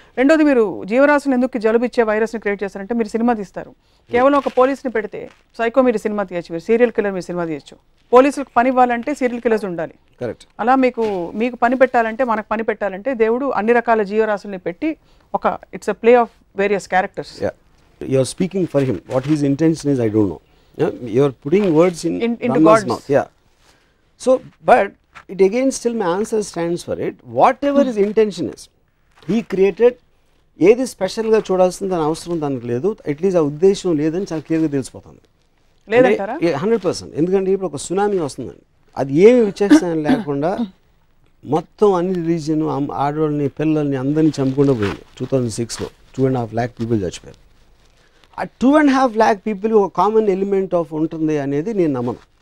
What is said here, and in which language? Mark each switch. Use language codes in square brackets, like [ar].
[te] రెండోది, మీరు జీవరాశులు ఎందుకు జలుబిచ్చే వైరస్ని క్రియేట్ చేస్తారంటే మీరు సినిమా తీస్తారు, కేవలం ఒక పోలీస్ని పెడితే సైకో మీరు సినిమా తీయచ్చు, మీరు సీరియల్ కిల్లర్ మీరు సినిమా తీయచ్చు. పోలీసులకు పని ఇవ్వాలంటే సీరియల్ కిల్లర్స్ ఉండాలి, కరెక్ట్. అలా మీకు పని పెట్టాలంటే, మనకు పని పెట్టాలంటే దేవుడు అన్ని రకాల జీవరాశుల్ని పెట్టి ఒక [en] It's a play of various characters. You are speaking for him, what his intention is I don't know. You are putting words into God's mouth. Yeah. So, but it again still my answer stands for it. Whatever his intention is, he created. [te] ఏది స్పెషల్గా చూడాల్సింది దాని అవసరం దానికి లేదు, at least ఆ ఉద్దేశం లేదని చాలా క్లియర్గా తెలిసిపోతుంది. లేదంటారా? 100%. ఎందుకంటే ఇప్పుడు ఒక సునామీ వస్తుందండి, అది ఏమి విచక్షణ లేకుండా మొత్తం అన్ని రిలీజియన్ ఆడవాళ్ళని పిల్లల్ని అందరినీ చంపుకుండా పోయింది. 2006లో 2.5 lakh పీపుల్ చచ్చిపోయారు. ఆ 2.5 lakh పీపుల్ ఒక కామన్ ఎలిమెంట్ ఆఫ్ ఉంటుంది అనేది నేను నమ్మను.